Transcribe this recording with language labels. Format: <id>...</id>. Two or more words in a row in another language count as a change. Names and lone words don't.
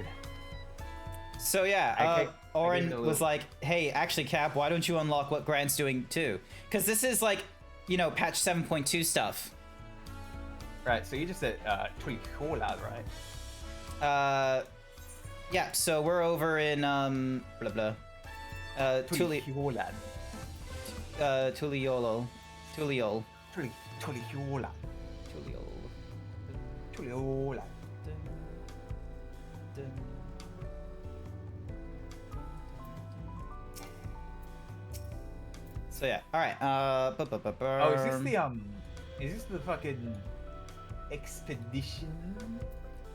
<en>So yeah, Oren was like, hey, actually, Cap, why don't you unlock what Grant's doing too? Because this is like, you know, patch 7.2 stuff. Right, so you just said Tuliholad, right? Yeah, so we're over in, blah blah. Tuliholad. Tuliol. Tuliholad. Tuliol. Tuliholad. So yeah, all right. Oh, is this the fucking expedition?</en>